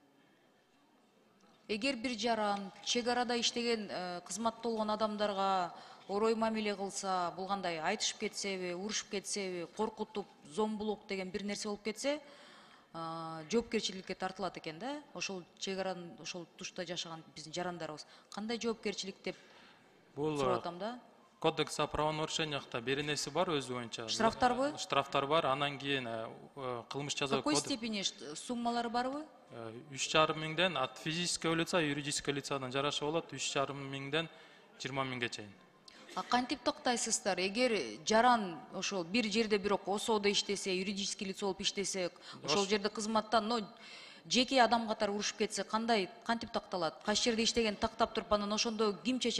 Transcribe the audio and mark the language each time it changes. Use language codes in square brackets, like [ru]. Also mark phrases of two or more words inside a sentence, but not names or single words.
[ky] Эгер бир жаран чек арада иштеген кызматта болгон адамдарга орой мамиле кылса, бул кандай айтышып кетсеби, урушуп кетсеби, коркутуп, зомбулук деген бир нерсе болуп кетсе, жоопкерчиликке тартылат экен да. Ошол чек аранын ошол тушта жашаган биздин жарандарыбыз кандай жоопкерчилик деп сурап атам да. [ru] Кодекс о правонарушениях [ky] беренеси бар өзү боюнча. Штрафтарбы? Штрафтар бар, анан кийин кылмыш жаза кодекс. [ru] Какой степени [ky] суммалары барбы? 3,5 миңден [ru] от физического лица, юридического лицадан [ky] жараша болот, 3,5 миңден 20 миңге чейин. Кантип токтойсуздар? Эгер жаран ошол бир жерде бирок ОСОдо иштесе, [ru] юридический лицо [ky] болуп иштесе, ошол жерде кызматтан жеке адам катары урушуп кетсе кантип такталат? Кайсы жерде иштеген тактап туруп анан ошондо ким чечет?